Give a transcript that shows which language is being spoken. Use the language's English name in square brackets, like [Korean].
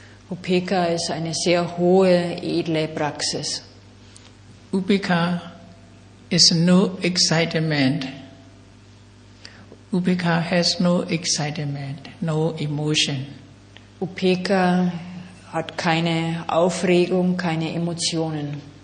[German] Upekha ist eine sehr hohe, edle Praxis. [English] Upekha is no excitement. Upekha has no excitement, no emotion. [German] Upekha hat keine Aufregung, keine Emotionen.